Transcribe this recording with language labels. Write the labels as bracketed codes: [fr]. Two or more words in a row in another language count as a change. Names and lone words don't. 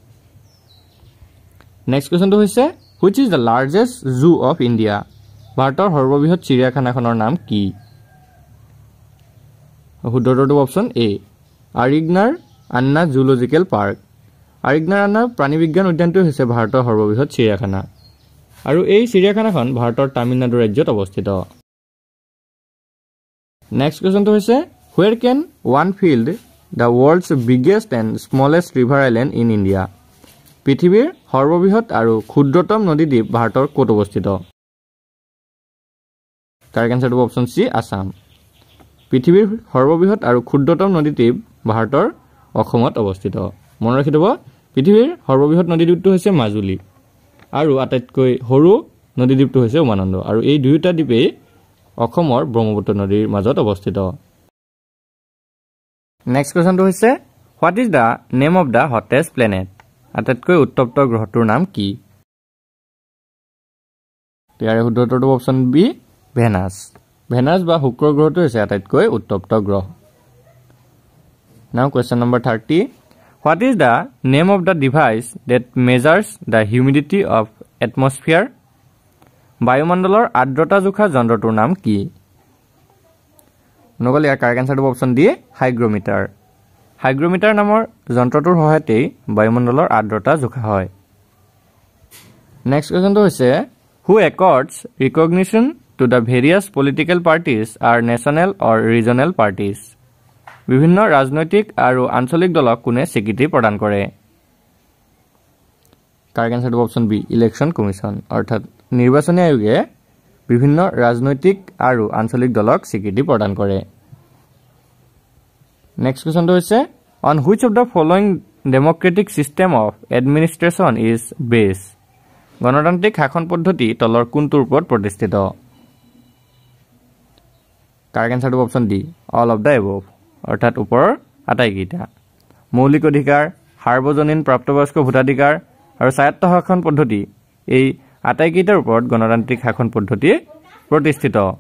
[en] next question [as] হৈছে [en] which is the largest zoo of India [as] ভাৰতৰ সৰ্ববৃহৎ চিৰিয়াখানাখনৰ নাম কি শুদ্ধটো [en] option A [as] আৰিগনাৰ আন্না জুলজিকেল পাৰ্ক আৰিগনাৰ আন্না প্ৰাণীবিজ্ঞান উদ্যানটো হৈছে ভাৰতৰ সৰ্ববৃহৎ চিৰিয়াখানা আৰু এই চিৰিয়াখানাখন ভাৰতৰ তামিলনাডু ৰাজ্যত অৱস্থিত [en] next question হৈছে where can one find the world's biggest and smallest river island in India [as] পৃথিৱীৰ সৰ্ববৃহৎ আৰু ক্ষুদ্ৰতম নদীদ্বীপ ভাৰতৰ ক'ত অৱস্থিত [en] correct answer option C [as] আসাম পৃথিৱীৰ সৰ্ববৃহৎ আৰু ক্ষুদ্ৰতম নদীদ্বীপ ভাৰতৰ অসমত অৱস্থিত মনত ৰাখি থব পৃথিৱীৰ সৰ্ববৃহৎ নদীদ্বীপটো হৈছে মাজুলী আৰু আটাইতকৈ সৰু নদীদ্বীপটো হৈছে উমানন্দ আৰু এই দুয়োটা দ্বীপেই অসমৰ ব্ৰহ্মপুত্ৰ নদীৰ মাজত অৱস্থিত [en] next question হৈছে what is the name of the hottest planet [as] আটাইতকৈ উত্তপ্ত গ্ৰহটোৰ নাম কি ইয়াৰে শুদ্ধটো [en] option B ভেনাছ ভেনাছ [as] বা শুক্ৰ গ্ৰহটো হৈছে আটাইতকৈ উত্তপ্ত গ্ৰহ [en] now question number 30 what is the name of the device that measures the humidity of atmosphere [as] বায়ুমণ্ডলৰ আৰ্দ্ৰতা জোখা যন্ত্ৰটোৰ নাম কি নগল ইয়াৰ [en] correct answer option D [as] হাইগ্ৰোমিটাৰ নামৰ যন্ত্ৰটোৰ সহায়তে বায়ুমণ্ডলৰ আৰ্দ্ৰতা জোখা হয় [en] next question [as] হৈছে [en] who accords recognition to the various political parties are national or regional parties [as] বিভিন্ন ৰাজনৈতিক আৰু আঞ্চলিক দলক কোনে স্বীকৃতি প্ৰদান কৰে [en] correct answer option B election commission [as] অৰ্থাৎ নিৰ্বাচনী আয়োগে বিভিন্ন ৰাজনৈতিক আৰু আঞ্চলিক দলক স্বীকৃতি প্ৰদান কৰে [en] next question [as] হৈছে [en] on which of the following democratic system of administration is based [as] গণতান্ত্ৰিক শাসন পদ্ধতি তলৰ কোনটোৰ ওপৰত প্ৰতিষ্ঠিত [en] correct answer option D all of the above [as] অৰ্থাৎ ওপৰৰ আটাইকেইটা মৌলিক অধিকাৰ সাৰ্বজনীন প্ৰাপ্তবয়স্ক ভোটাধিকাৰ আৰু স্বায়ত্ত শাসন পদ্ধতি এই আটাইকেইটাৰ ওপৰত গণতান্ত্ৰিক শাসন পদ্ধতি প্ৰতিষ্ঠিত